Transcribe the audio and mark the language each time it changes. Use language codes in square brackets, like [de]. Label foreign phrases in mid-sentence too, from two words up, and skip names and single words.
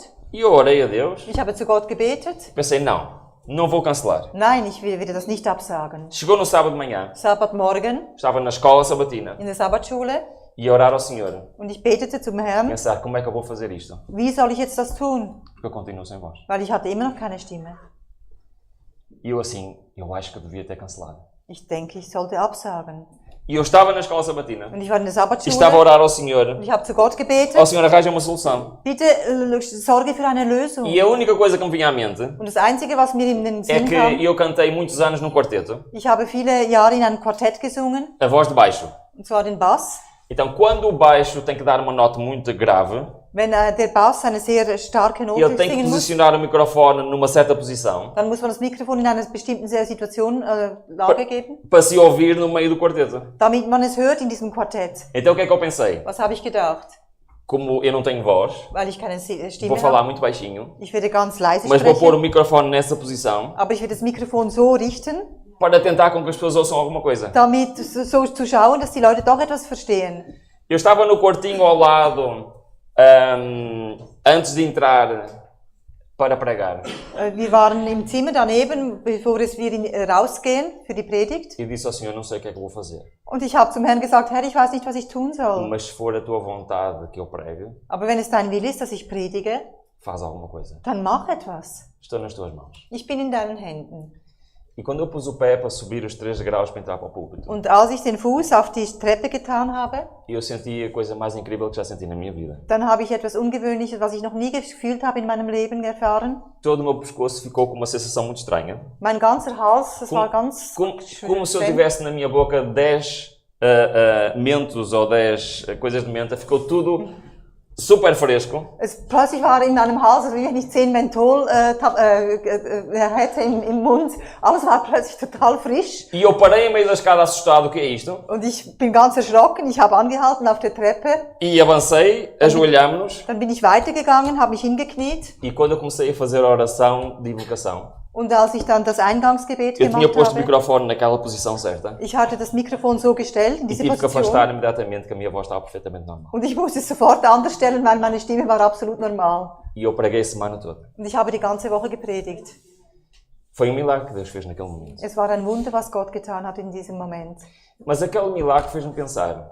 [pt] E eu orei a Deus, [de] Ich habe zu Gott gebetet. [pt] pensei, não vou cancelar. [de] Nein, ich werde das nicht absagen. [pt] Chegou no sábado de manhã, [de] Sabbatmorgen [pt] estava na escola sabatina, [de] in der Sabbatschule [pt] e a orar ao Senhor, [de] und ich betete zum Herrn, [pt] pensar como é que eu vou fazer isto, [de] wie soll ich jetzt das tun? [pt] porque eu continuo sem voz. [de] Weil ich hatte immer noch keine Stimme. [pt] E eu assim, eu acho que eu devia ter cancelado. [de] Ich denke, ich sollte absagen. [pt] E eu estava na escola sabatina, [de] Und ich war in der [pt] e estava a [de] Sabbatschule [pt] orar ao [de] und [pt] Senhor, [de] ich habe zu Gott gebetet, [pt] ó Senhor, arranja uma solução. [de] bitte sorge für eine Lösung. [pt] E a única coisa que me vinha à mente [de] Und das Einzige, was mir in den [pt] é [de] Sinn [pt] que [de] kam, [pt] eu cantei muitos anos num quarteto, [de] ich habe viele Jahre in einem Quartett gesungen, [pt] a voz de baixo. [de] und zwar den Bass. [pt] Então, quando o baixo tem que dar uma nota muito grave, [de] Wenn der Bass eine sehr starke Note [pt] ele tem que [de] singen muss, [pt] posicionar o microfone numa certa posição [de] dann muss man das Mikrofon in einer bestimmten Situation, Lage geben, [pt] para se ouvir no meio do quarteto. [de] damit man es hört in diesem Quartett. [pt] Então, o que é que eu pensei? [de] Was habe ich gedacht? [pt] Como eu não tenho voz, [de] Weil ich keine Stimme [pt] vou falar [de] habe. [pt] muito baixinho, [de] Ich werde ganz leise [pt] mas vou pôr o [de] sprechen, [pt] microfone nessa posição [de] aber ich werde das Mikrofon so richten, [pt] para tentar com que as pessoas ouçam alguma coisa. [de] damit so zu schauen, dass die Leute doch etwas verstehen. [pt] Eu estava no quartinho ao lado, antes de entrar para pregar, [de] Wir waren im Zimmer daneben, bevor wir rausgehen für die Predigt. [pt] e disse ao Senhor, não sei o que é que eu vou fazer, [de] Und ich habe zum Herrn gesagt, Herr, ich weiß nicht, was ich tun soll. [pt] mas se for a tua vontade que eu pregue, [de] Aber wenn es dein Wille ist, dass ich predige, [pt] faz alguma coisa. [de] dann mach etwas. [pt] Estou nas tuas mãos. [de] Ich bin in deinen Händen. [pt] E quando eu pus o pé para subir os 3 degraus para entrar para o púlpito, [de] Und als ich den Fuß auf die Treppe getan habe, [pt] eu senti a coisa mais incrível que já senti na minha vida. [de] dann habe ich etwas Ungewöhnliches, was ich noch nie gefühlt habe in meinem Leben, erfahren. [pt] Todo o meu pescoço ficou com uma sensação muito estranha. [de] Mein ganzer Hals, das war ganz [pt] Como se eu [de] schlimm. [pt] tivesse na minha boca 10 mentos ou 10 coisas de menta. Ficou tudo super fresco. [de] Plötzlich war in meinem Hals, als wenn ich 10 Menthol hätte im Mund. Alles war plötzlich total frisch. [pt] E eu parei em meio da escada assustado, o que é isto? [de] Und ich bin ganz erschrocken. Ich habe angehalten auf der Treppe. [pt] E avancei, ajoelhámos-nos. [de] Dann bin ich weitergegangen, habe mich hingekniet. [pt] E quando eu comecei a fazer a oração de invocação, [de] Und als ich dann das Eingangsgebet [pt] eu tinha [de] gemacht [pt] posto o [de] habe, [pt] microfone naquela posição certa. [de] ich hatte das Mikrofon so gestellt, in [pt] E [de] diese [pt] tive que afastar [de] Position. [pt] imediatamente, que a minha voz estava perfeitamente normal. [de] Und ich musste es sofort anders stellen, weil meine Stimme war absolut normal. [pt] E eu preguei a semana toda. [de] Und ich habe die ganze Woche gepredigt. [pt] Foi um milagre que Deus fez naquele momento. [de] Es war ein Wunder, was Gott getan hat in diesem Moment. [pt] Mas aquele milagre fez-me pensar